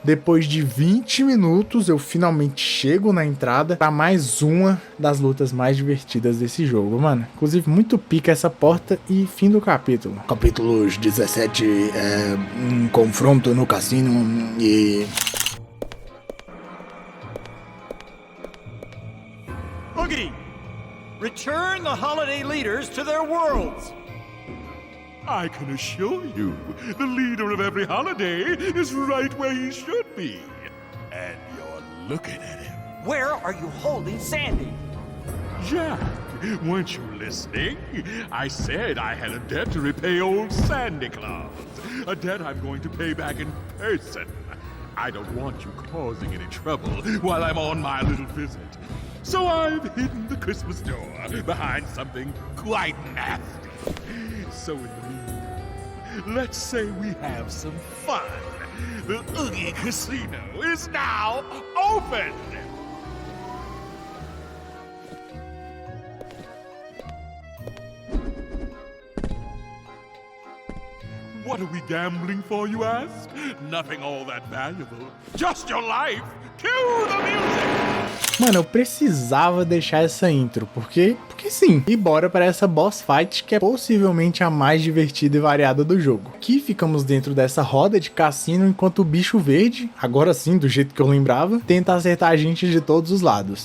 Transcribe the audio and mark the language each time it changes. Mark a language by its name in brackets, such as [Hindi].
[Portuguese] Depois de 20 minutos, eu finalmente chego na entrada para mais uma das lutas mais divertidas desse jogo, mano. Inclusive, muito pica essa porta e fim do capítulo. Capítulo 17 é um confronto no cassino e... [English] Oogie, return the holiday leaders to their worlds. I can assure you, the leader of every holiday is right where he should be. And you're looking at him. Where are you holding Sandy? Jack, weren't you listening? I said I had a debt to repay old Sandy Claus. A debt I'm going to pay back in person. I don't want you causing any trouble while I'm on my little visit. So I've hidden the Christmas door behind something quite nasty. So in the meantime, let's say we have some fun. The Oogie Casino is now open! What are we gambling for, you ask? Nothing all that valuable. Just your life. Cue the music! [Portuguese] Mano, eu precisava deixar essa intro, porque sim. E bora para essa boss fight, que é possivelmente a mais divertida e variada do jogo. Aqui ficamos dentro dessa roda de cassino, enquanto o bicho verde, agora sim, do jeito que eu lembrava, tenta acertar a gente de todos os lados.